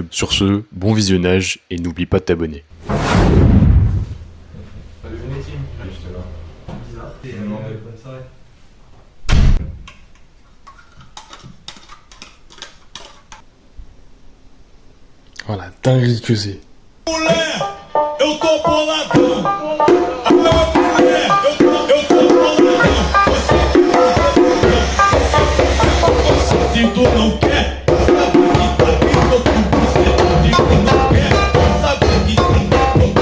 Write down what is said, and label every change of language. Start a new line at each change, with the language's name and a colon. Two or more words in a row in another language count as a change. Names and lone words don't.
French: Sur ce, bon visionnage et n'oublie pas de t'abonner. Voilà, dinguerie que c'est.
Portuguese: Eu tô boladão. A mulher, eu tô boladão. Se tu não quer, sabe que tá vindo tudo. Se tu não quer, sabe que tem tudo.